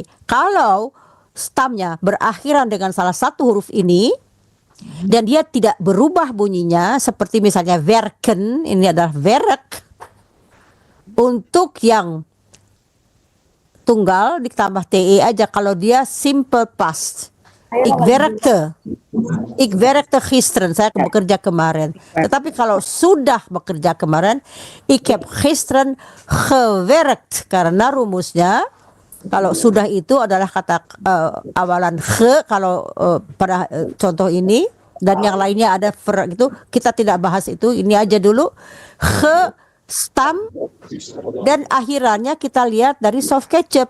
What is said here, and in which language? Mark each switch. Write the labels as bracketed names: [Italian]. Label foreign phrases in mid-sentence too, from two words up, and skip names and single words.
[Indonesian] Kalau stamnya berakhiran dengan salah satu huruf ini dan dia tidak berubah bunyinya seperti misalnya werken, ini adalah werk. Untuk yang tunggal ditambah TE aja kalau dia simple past. [Dutch] Ik werkte gisteren, [Indonesian] saya bekerja kemarin. Tetapi kalau sudah bekerja kemarin, [Dutch] ik heb gisteren gewerkt. [Indonesian] Karena rumusnya, kalau sudah itu adalah kata awalan ge, kalau pada contoh ini, dan yang lainnya ada ver gitu, kita tidak bahas itu, ini aja dulu. Ge, stam, dan akhirannya kita lihat dari [English] soft ketchup.